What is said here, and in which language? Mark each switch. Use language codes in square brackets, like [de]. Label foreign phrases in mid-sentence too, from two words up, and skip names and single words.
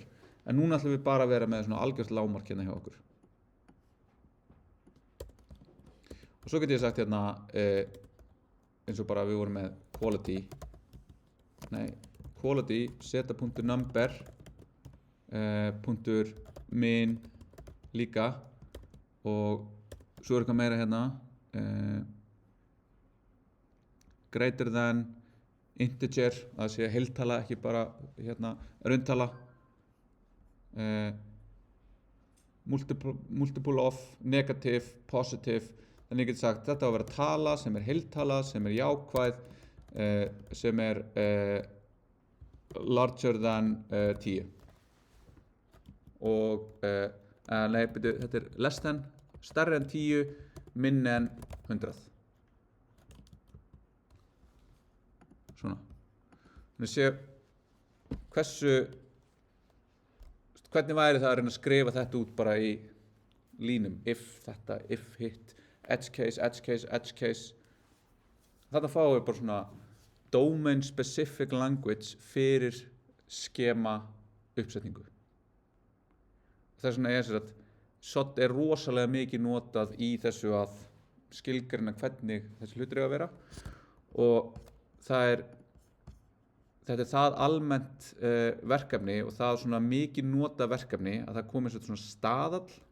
[is] En núna ætlum við bara að vera með svona algjört lágmark hérna hjá okkur. Og svo get ég sagt hérna, eins og bara við vorum með [en] quality seta.number .min [is] líka og svo er eitthvað meira hérna [en] greater than integer, [is] það sé heiltala ekki bara hérna rauntala, [en] multiple of, negative, positive. [is] Þannig ég get sagt þetta á að vera tala sem er heiltala, sem er jákvæð, sem er [en] larger than 10 [is] og nei, þetta er [en] less than, [is] stærri en 10, minni en 100. Svona. Þannig sé hvernig væri það að reyna að skrifa þetta út bara í línum, [en] if þetta, if hitt, edge case, edge case, edge case. [is] Þetta fáum við bara svona [en] domain specific language [is] fyrir skema uppsetningu. Þess vegna er að SOT er rosalega mikið notað í þessu að skilgreina hvernig þessi hlutir eiga að vera og þetta er það almennt verkefni og það svona mikið notað verkefni að það komið svona staðall